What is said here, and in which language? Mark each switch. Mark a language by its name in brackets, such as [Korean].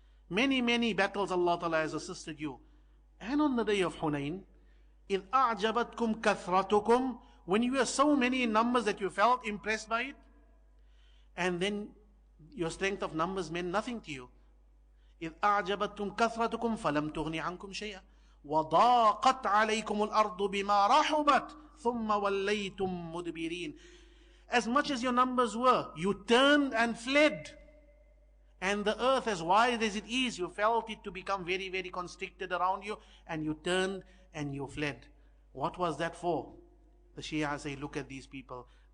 [English] Many battles Allah Ta'ala has assisted you. And on the day of Hunain, [Arabic] إِذْ أَعْجَبَتْكُمْ كَثْرَتُكُمْ, [English] when you were so many in numbers that you felt impressed by it, and then your strength of numbers meant nothing to you. [Arabic] إذ أعجبتكم كثرتكم فلم تغن عنكم شيئا وضاقت عليكم الأرض بما رحبت ثم وليتم مدبرين. [English] As much as your numbers were, you turned and fled. And the earth, as wide as it is, you felt it to become very, very constricted around you, and you turned and you fled. What was that for? The Shia say, look at these people.